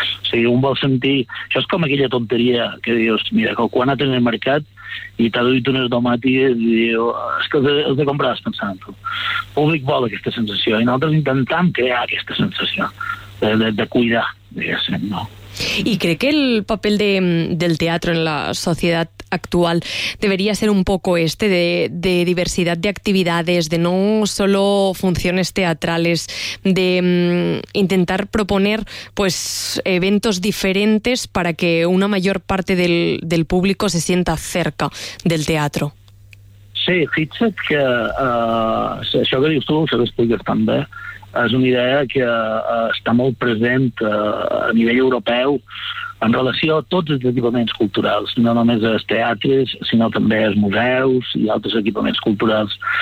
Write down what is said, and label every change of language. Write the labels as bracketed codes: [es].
[ca] O sigui, un vol sentir... Això és com aquella tonteria que dius, mira, quan anem al mercat i t'ha duit unes domàtiques i diu, és que has de comprar pensant el públic vol aquesta sensació i nosaltres intentem crear aquesta sensació de cuidar, diguéssim, no? I crec que el paper del teatre en la societat actual [es] debería ser un poco este de diversidad de actividades, de no solo funciones teatrales, de intentar proponer pues eventos diferentes para que una mayor parte del público se sienta cerca del teatro. [ca] Sí, fíjate que això que dius tu, això que expliques també, és una idea que està molt present a nivell europeu en relació a tots els equipaments culturals, no només als teatres, sinó també als museus i altres equipaments culturals.